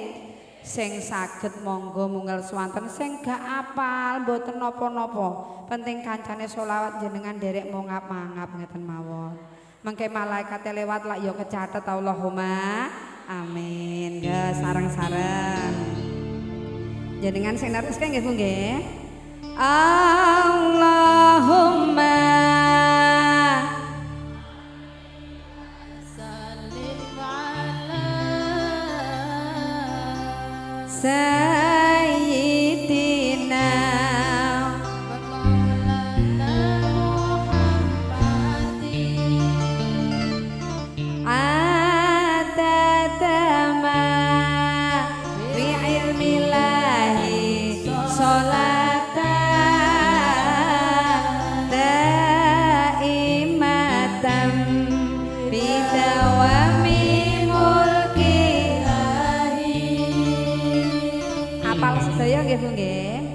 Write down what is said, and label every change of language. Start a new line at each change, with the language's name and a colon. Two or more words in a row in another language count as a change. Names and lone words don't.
Javanese: Sing saged monggo mungel swanten, sing gak apal mboten napa-napa penting kancane sholawat jenengan derek mongap-mangap ngeten mawon. Mengke malaikate lewat lak ya kecatet
Arabic: اللهم آمين.
Javanese: Ya sareng-sareng jenengan sing neruske nggih Bu nggih.
Arabic: اللهم سلم على سيدنا ومولانا محمد عدد ما في علم الله صلاة
Javanese: nggih Bu nggih.